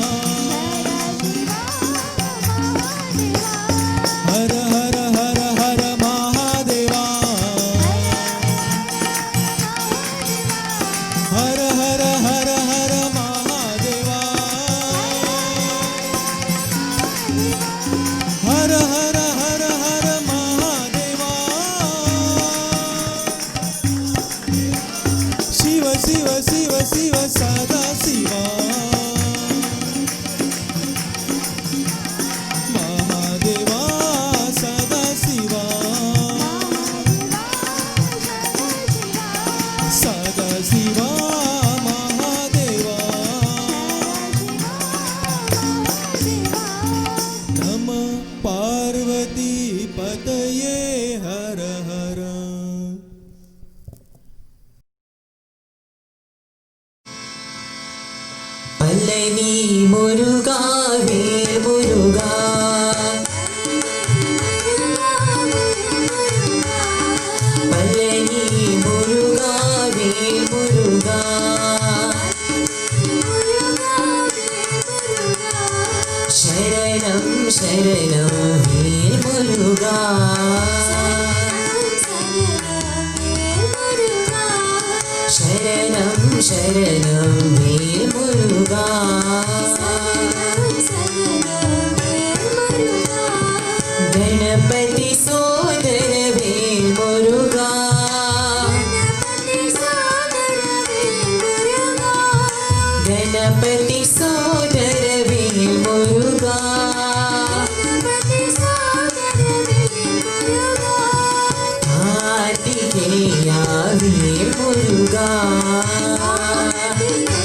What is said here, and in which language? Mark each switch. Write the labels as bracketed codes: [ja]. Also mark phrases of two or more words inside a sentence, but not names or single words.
[sa] हर हर हर हर महादेवा हर हर हर हर महादेवा हर हर हर हर महादेवा शिव शिव शिव शिव सदा शिवा महादेवा सदा शिवा सदा शिवा महादेवा नमः पार्वती पतये हर हर [ta] பழனி முருகா வேல் முருகா பழனி முருகா வேல் முருகா சரணம் சரணம் வேல் முருகா சரணம் சரணம் வேல் முருகா [sa] गणपति सोदर [ta] வேல் முருகா [sa] गणपति सोदर [ta] வேல் முருகா [sa] कार्तिकेया [ta] வேல் முருகா